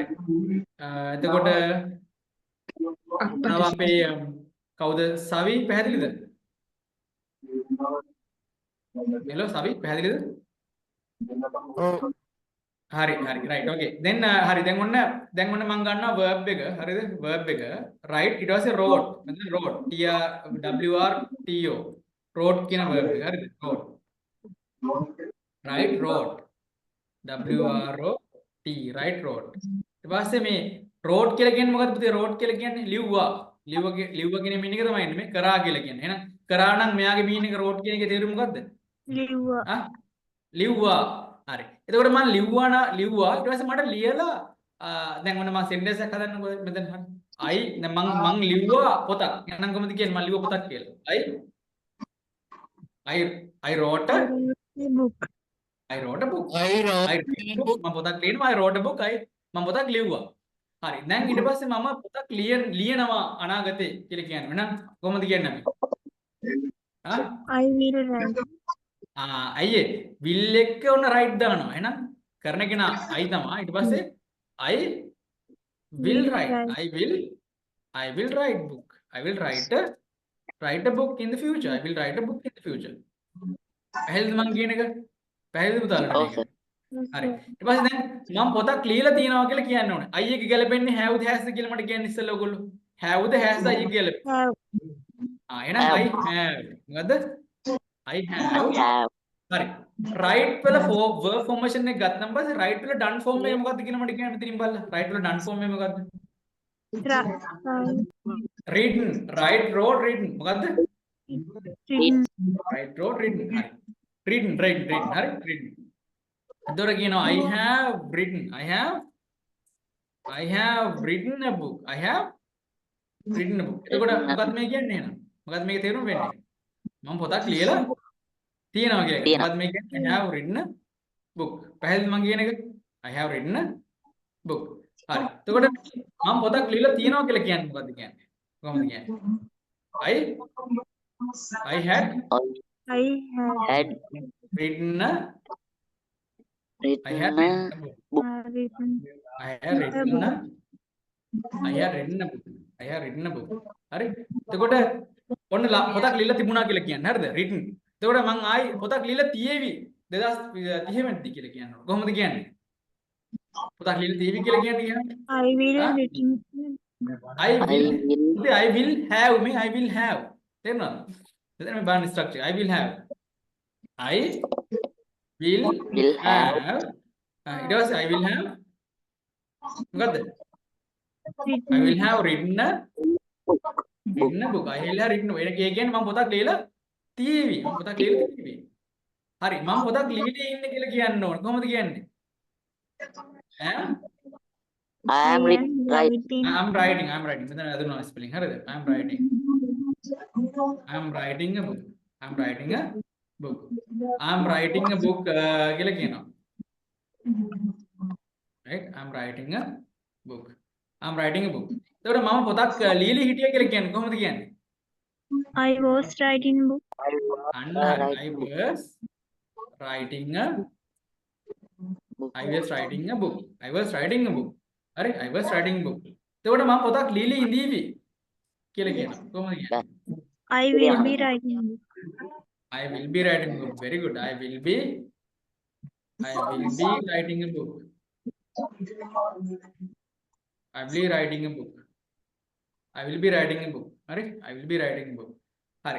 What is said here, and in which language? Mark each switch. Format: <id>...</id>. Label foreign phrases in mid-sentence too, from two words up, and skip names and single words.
<si>එතකොට තව අපේ කවුද සවි පැහැදිලිද? හෙලෝ සවි පැහැදිලිද? හරි</si> <en>right okay then</en> <si>හරි දැන් ඔන්න මම ගන්නවා verb එක හරිද verb එක right ඊට පස්සේ wrote මෙතන</si> <en>wrote wrote</en> <si>කියන verb එක හරිද</si> <en>wrote right wrote right wrote</en> <si>ඊට පස්සේ මේ wrote කියලා කියන්නේ මොකද්ද පුතේ wrote කියලා කියන්නේ ලිව්වා කියන meaning එක තමයි එන්නේ මේ කරා කියලා කියන්නේ එහෙනම් කරා නම් මෙයාගේ meaning එක wrote කියන එකේ තේරුම මොකද්ද ලිව්වා හරි. එතකොට මම ලිව්වා ඊට පස්සේ මට ලියලා දැන් ඔන්න මම සෙන්ටෙන්ස් එකක් හදන්නකෝ මෙතන හරි. දැන් මං ලිව්වා පොතක්. එහෙනම් කොහොමද කියන්නේ මම ලිව්වා පොතක් කියලා.</si> <en>I wrote a book.</en> <si>මම පොතක් ලියනවා</si> <en>I wrote a book.</en> <si>මම පොතක් ලිව්වා. හරි. දැන් ඊට පස්සේ මම පොතක් ලියනවා අනාගතේ කියලා කියනවා. එහෙනම් කොහොමද කියන්නේ අපි?</si> <en>I will write.</en> <si>අයියේ will එක ඔන්න right දානවා. එහෙනම් කරන කෙනා I තමයි. ඊට පස්සේ</si> <en>I will write. I will write book. I will write a book in the future. I will write a book in the future.</en> <si>පැහැදිලිද මං කියන එක? පැහැදිලිද පුතාලට මේක? හරි. ඊට පස්සේ දැන් මම පොතක් ලියලා තියනවා කියලා කියන්න ඕනේ. I එක ගැලපෙන්නේ have ද has ද කියලා මට කියන්න ඉස්සෙල්ලා ඔයගොල්ලෝ. have ද has ද I එක ගැලපෙන්නේ?</si> <en>එහෙනම් I have. මොකද්ද? I have.</en> <si>හරි. right වල</si> <en>verb formation</en> <si>එක ගත්තම පස්සේ right වල</si> <en>done form</en> <si>එක මොකක්ද කියලා මට කියන්න මෙතනින් බලලා. right වල</si> <en>done form</en> <si>එක මොකක්ද?</si> <en>written. right wrote written. මොකද්ද? right wrote written.</en> <si>හරි.</si> <en>written හරි. written. එතකොට කියනවා I have written. I have written a book. I have written a book.</en> <si>එතකොට මොකක්ද මේ කියන්නේ එහෙනම්? මොකක්ද මේකේ තේරුම වෙන්නේ? මම පොතක් ලියලා තියෙනවා කියන එක. මොකද්ද මේ කියන්නේ?</si> <en>I have written a book.</en> <si>පැහැදිලිද මම කියන එක?</si> <en>I have written a book.</en> <si>හරි. එතකොට මම පොතක් ලියලා තියෙනවා කියලා කියන්නේ මොකද්ද කියන්නේ? කොහොමද කියන්නේ?</si> <en>I had written a book. I had written a book.</en> <si>හරි. එතකොට ඔන්න පොතක් ලියලා තිබුණා කියලා කියන්නේ. හරිද? written. එතකොට මං ආයි පොතක් ලියලා තියේවි 2030 වෙනිදා කියලා කියනවා. කොහොමද කියන්නේ? පොතක් ලියලා තියේවි කියලා කියන්නේ</si> <en>I will written. I will have me. I will have.</en> <si>තේරුණාද? එතන මේ බලන්න ස්ට්‍රක්චර්.</si> <en>I will have. I will have.</en> <si>ඊට පස්සේ</si> <en>I will have</en> <si>මොකද්ද?</si> <en>I will have written a book. I will have written.</en> <si>ඒ කියන්නේ මම පොතක් ලියලා තියේවි. මම පොතක් ලියලා තියේවි. හරි. මම පොතක් ලියලා ඉන්නේ කියලා කියන්න ඕන. කොහොමද කියන්නේ?</si> <en>I am writing. I'm writing.</en> <si>මෙතන අදුනා ස්පෙලිං. හරිද?</si> <en>I'm writing a book. I'm writing a book කියලා කියනවා. right? I'm writing a book.</en> <si>එතකොට මම පොතක් ලියලා හිටියා කියලා කියන්නේ කොහොමද කියන්නේ?</si> <en>I was writing book. I was writing a book. හරි. I was writing a book.</en> <si>එතකොට මම පොතක් ලියලා ඉඳීවි කියලා කියනවා. කොහොමද කියන්නේ?</si> <en>I will be writing book. I will be writing a book. Very good. I will be writing a book. I will be writing a book. I will be writing a book. හරි? I will be writing a book.</en> <si>හරි.</si>